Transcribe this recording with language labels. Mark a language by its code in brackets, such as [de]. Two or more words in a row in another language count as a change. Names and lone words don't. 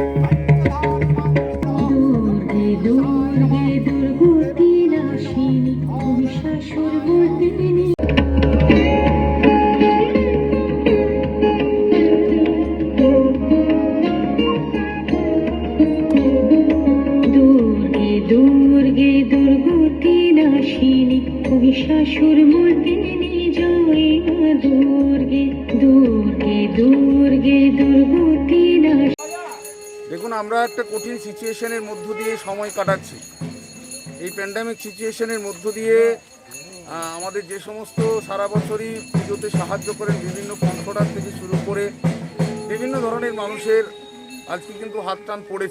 [sa] दुर्गे दुर्गे दुर्गति नाशिनी महिषासुरमर्दिनी दुर्गे दुर्गे दुर्गति नाशिनी महिषासुरमर्दिनी जय मा दुर्गे दुर्गे दुर्गे दुर्गति नाशिनी। [bn] দেখুন আমরা একটা কঠিন সিচুয়েশনের মধ্য দিয়ে সময় কাটাচ্ছি। এই [en] pandemic situation [bn] মধ্য দিয়ে আমাদের যে সমস্ত সারা বছরই পুজোতে সাহায্য করেন বিভিন্ন কণ্ঠদার থেকে শুরু করে বিভিন্ন ধরনের মানুষের আজকে কিন্তু হাত টান পড়েছে।